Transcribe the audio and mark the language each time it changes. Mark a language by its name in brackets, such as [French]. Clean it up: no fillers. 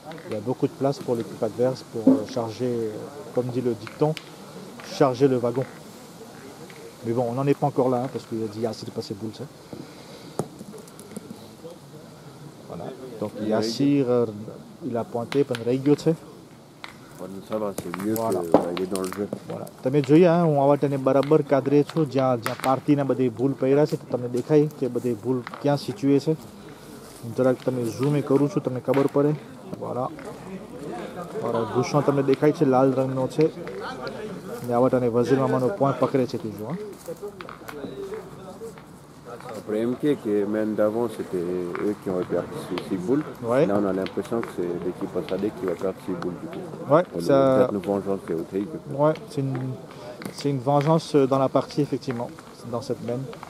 [French] Il y a beaucoup de place pour l'équipe adverse pour charger, comme dit le dicton, charger le wagon. Mais bon, on n'en est pas encore là, hein, parce qu'il a dit assez de passer boule. Ça. Voilà. Donc Yassir, il a pointé pour une règle. Ça va, c'est mieux Voilà. qu'il est dans le jeu. Voilà. [Gujarati] તમે જોયા હું આવા તને બરાબર કાદરે છું જ્યાં પાર્ટીના બધી ભૂલ પડ્યા છે તમને દેખાય કે બધી ભૂલ ક્યાં સિચ્યુએ છે જરાક તમે ઝૂમ કરું છું તમને ખબર પડે voilà ભૂષણ તમને દેખાય છે લાલ રંગનો છે ને આવા તને વઝીર મામાનો પોઈન્ટ પકડે છે [French] toujours hein. Après MK, qui est même d'avant, c'était eux qui ont perdu 6 boules. Ouais. Là, on a l'impression que c'est l'équipe Sadek qui va perdre 6 boules du coup. Ouais, ça... Peut-être une vengeance de Haute. Ouais, c'est une vengeance dans la partie, effectivement, dans cette même.